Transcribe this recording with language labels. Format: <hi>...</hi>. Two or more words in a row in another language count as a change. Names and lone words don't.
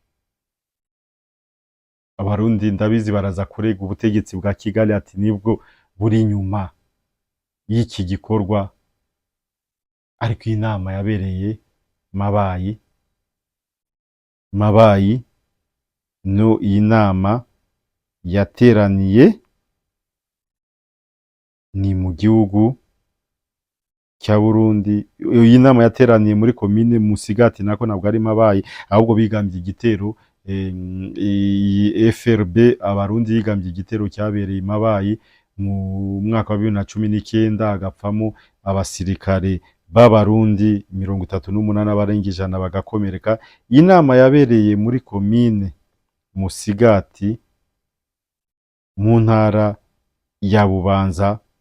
<rw>Abarundi ndabizi baraza kurega ubutegetsi bwa Kigali ati nibwo buri inyuma y'iki gikorwa, ariko inama yabereye Mabayi no iyi nama yateraniye ni mu gihugu cya Burundi. Iyi nama yateraniye muri komine Musigati, nako ntabwo ari Mabayi, ahubwo bigambye igitero iyi FRB abarundi yigambye igitero cyabereye i Mabayi mu mwaka wa 2019 hagapfamo abasirikare b'abarundi 38 abarenga ijana bagakomereka. Iyi nama yabereye muri komine Musigati mu ntara ya Bubanza.</rw>